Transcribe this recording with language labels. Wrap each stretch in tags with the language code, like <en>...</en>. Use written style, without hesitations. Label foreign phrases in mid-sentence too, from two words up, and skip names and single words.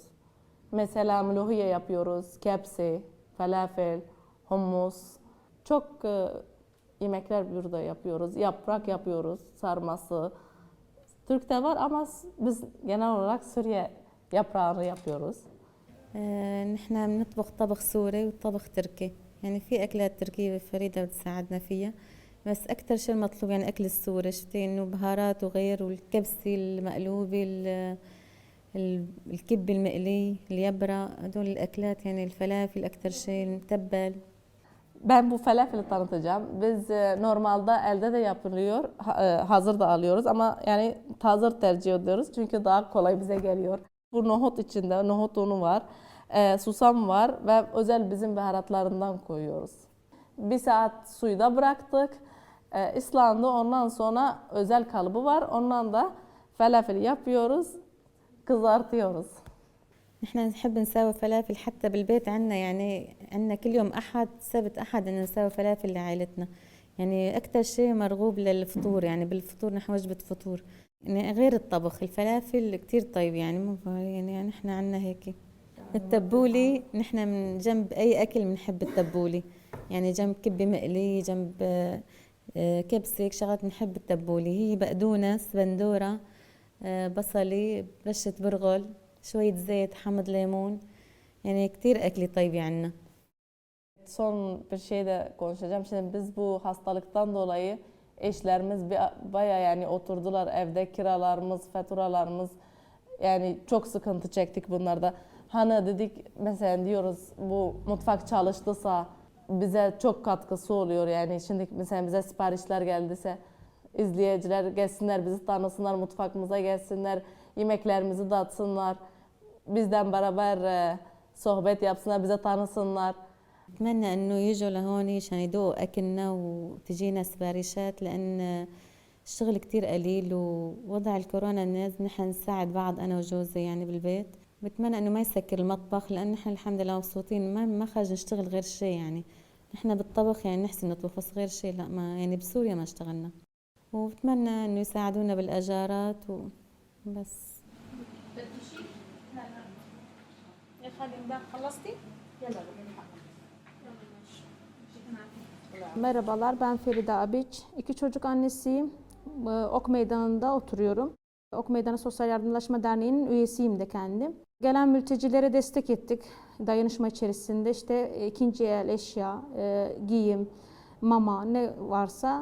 <tr>Mesela mlohiye yapıyoruz, kepsi, falafel, hummus. Çok yemekler burada yapıyoruz. Yaprak yapıyoruz, sarması. Türk'te var ama biz genel olarak Suriye yaprağını yapıyoruz.</tr> <ar>نحن بنطبخ طبخ سوري وطبخ تركي يعني في أكلات تركية فريدة بتساعدنا فيها بس أكتر شيء المطلوب يعني أكل السوري شفتي إنه بهارات وغير والكبسة المقلوبة الكبة المقلي اليبرة هدول الأكلات يعني الفلافل أكتر شيء المتبل.</ar> <tr>Ben bu falafeli tanıtacağım. Biz normalde elde de yapılıyor, hazır da alıyoruz ama yani hazır tercih ediyoruz çünkü daha kolay bize geliyor. Bu nohut içinde, nohut unu var, susam var ve özel bizim baharatlarından koyuyoruz. Bir saat suyda bıraktık, ıslandı ondan sonra özel kalıbı var, ondan da falafel yapıyoruz, kızartıyoruz.</tr> <ar>نحن نحب نساوي فلافل حتى بالبيت عنا يعني عنا كل يوم أحد سبت أحد إن نساوي فلافل لعائلتنا يعني أكتر شيء مرغوب للفطور يعني بالفطور نحن وجبة فطور يعني غير الطبخ الفلافل كتير طيب يعني مو يعني نحن عنا هيك. التبولي نحن من جنب أي أكل بنحب التبولي يعني جنب كبة مقلي جنب كبسة شغلات بنحب التبولة هي بقدونس بندورة بصلي رشة برغل شوية زيت حمض ليمون yani كتير أكلة طيبة عنا.</ar> <tr>Son bir şey de konuşacağım. Şimdi biz bu hastalıktan dolayı eşlerimiz baya yani oturdular evde, kiralarımız, faturalarımız, yani çok sıkıntı çektik bunlarda. Hani dedik mesela diyoruz bu mutfak çalıştıysa bize çok katkısı oluyor yani. Şimdi mesela bize siparişler geldiyse izleyiciler gelsinler, bizi tanısınlar, mutfağımıza gelsinler, yemeklerimizi tatsınlar, bizden beraber sohbet yapsınlar, bize tanısınlar.</tr> <ar>بتمنى انه يجوا لهون عشان يدوقوا اكلنا وتجينا سباريشات لان الشغل كتير قليل ووضع الكورونا الناس نحن نساعد بعض انا وجوزي يعني بالبيت. بتمنى انه ما يسكر المطبخ لان نحن الحمد لله مبسوطين ما خرج نشتغل غير شيء يعني نحن بالطبخ يعني نحسن نطبخ بس غير شيء لا ما يعني بسوريا ما اشتغلنا. وبتمنى انه يساعدونا بالاجارات وبس. خلصتي؟ يلا</ar> <tr>Merhabalar, ben Feride Abiç. 2 çocuk annesiyim. Ok Meydanı'nda oturuyorum. Ok Meydanı Sosyal Yardımlaşma Derneği'nin üyesiyim de kendim. Gelen mültecilere destek ettik. Dayanışma içerisinde işte ikinci el eşya, giyim, mama ne varsa.</tr>